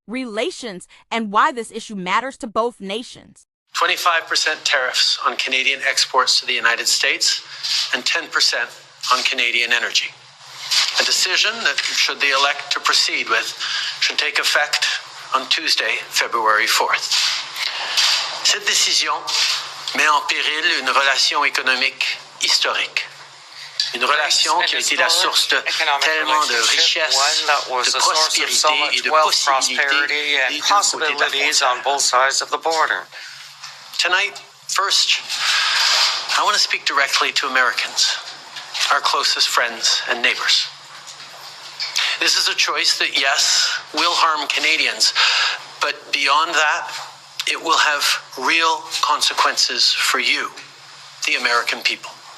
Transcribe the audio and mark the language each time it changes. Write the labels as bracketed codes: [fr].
[en] relations and why this issue matters to both nations. 25% tariffs on Canadian exports to the United States and 10% on Canadian energy. A decision that, should they elect to proceed with, should take effect on Tuesday, February 4th. [fr] Cette décision met en péril une relation économique historique. Une relation qui a été la source de tellement de richesses, de prospérité et de possibilités [en] on both sides of the border. Tonight, first, I want to speak directly to Americans, our closest friends and neighbors. This is a choice that, yes, will harm Canadians, but beyond that, it will have real consequences for you, the American people.